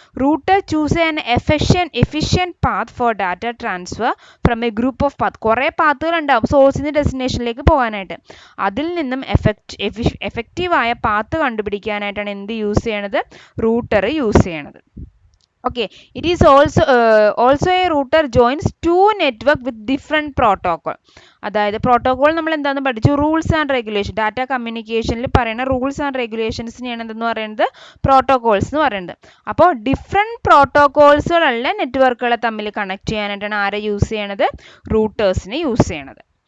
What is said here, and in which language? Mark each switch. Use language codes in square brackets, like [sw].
[en] Router choose an efficient path for data transfer from a group of path. [ml] കുറേ പാത്തുകൾ ഉണ്ടാവും സോഴ്സിൽ നിന്ന് ഡെസ്റ്റിനേഷനിലേക്ക് പോകാനായിട്ട്. അതിൽ നിന്നും എഫക്റ്റീവായ പാത്ത് കണ്ടുപിടിക്കാനായിട്ടാണ് എന്ത് യൂസ് ചെയ്യണത്, റൂട്ടർ യൂസ് ചെയ്യണത്. [en] Okay, it is also a router joins two network with different protocol. [ml] അതായത് പ്രോട്ടോകോൾ നമ്മൾ എന്താണെന്ന് പഠിച്ചു, റൂൾസ് ആൻഡ് റെഗുലേഷൻ. ഡാറ്റ കമ്മ്യൂണിക്കേഷനിൽ പറയുന്ന റൂൾസ് ആൻഡ് റെഗുലേഷൻസിനെയാണ് എന്തെന്ന് പറയുന്നത്, പ്രോട്ടോകോൾസ് എന്ന് പറയുന്നത്. അപ്പോൾ ഡിഫറെൻറ്റ് പ്രോട്ടോകോൾസുകളുള്ള നെറ്റ്വർക്കുകളെ തമ്മിൽ കണക്ട് ചെയ്യാനായിട്ടാണ് ആരെ യൂസ് ചെയ്യണത്, റൂട്ടേഴ്സിനെ യൂസ് ചെയ്യണത്.